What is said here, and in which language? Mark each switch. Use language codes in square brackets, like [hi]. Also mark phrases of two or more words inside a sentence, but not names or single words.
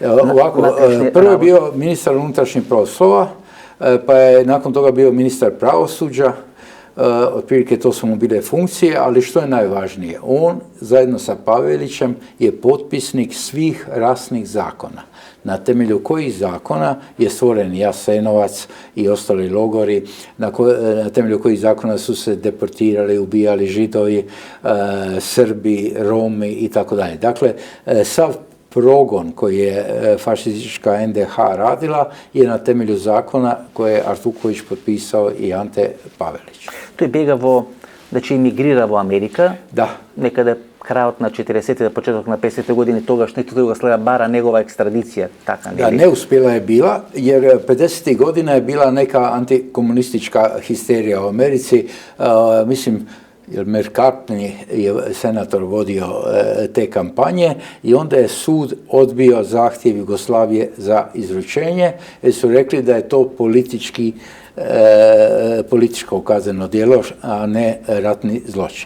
[hr] Prvo je bio ministar unutrašnjih poslova, pa je nakon toga bio ministar pravosuđa, otprilike to su mu bile funkcije, ali što je najvažnije, on zajedno sa Pavelićem je potpisnik svih rasnih zakona, na temelju kojih zakona je stvoren Jasenovac i ostali logori, na temelju kojih zakona su se deportirali, ubijali Židovi, Srbi, Romi i tako dalje. Dakle, sav progon koji je fašistička NDH radila je na temelju zakona koje je Artuković potpisao i Ante Pavelić. [mk] Той бега значи емигрира во Америка. [hr] Da. [mk] Некаде крајот на 40-те, почеток на 50-те години, тогаш некој Југославија бара негова екстрадиција, така [hr] Da, [mk] нели? [hr] neuspjela je bila, jer 50. godina je bila neka antikomunistička histerija u Americi. Mislim, jer McCartney je senator vodio te kampanje i onda je sud odbio zahtjev Jugoslavije za izručenje, jer su rekli da je to političko kazneno djelo, a ne ratni zločin.